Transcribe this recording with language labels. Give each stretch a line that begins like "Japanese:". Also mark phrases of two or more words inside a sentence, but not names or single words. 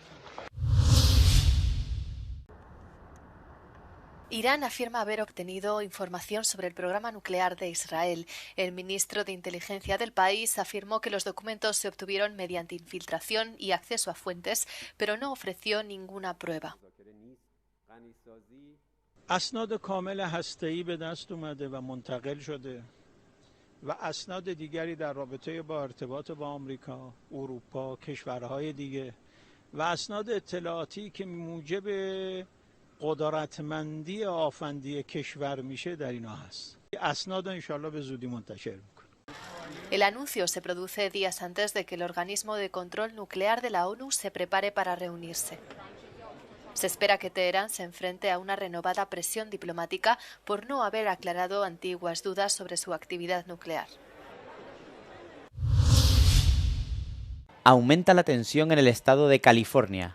Spanish: Irán afirma haber obtenido información sobre el programa nuclear de Israel. El ministro de Inteligencia del país afirmó que los documentos se obtuvieron mediante infiltración y acceso a fuentes, pero no ofreció ninguna prueba.
Persian: اسناد کامل هسته‌ای به دست اومده و منتقل شده و اسناد دیگری در رابطه با ارتباط با آمریکا، اروپا، کشورهای دیگه و اسناد اطلاعاتی که موجب قدرتمندی آفندی کشور میشه در اینا هست. اسناد رو انشالله به زودی منتشر میکنه.
Spanish: El anuncio se produce días antes de que el organismo de control nuclear de la ONU se prepare para reunirse. Se espera que Teherán se enfrente a una renovada presión diplomática por no haber aclarado antiguas dudas sobre su actividad nuclear. Aumenta la tensión en el estado de California.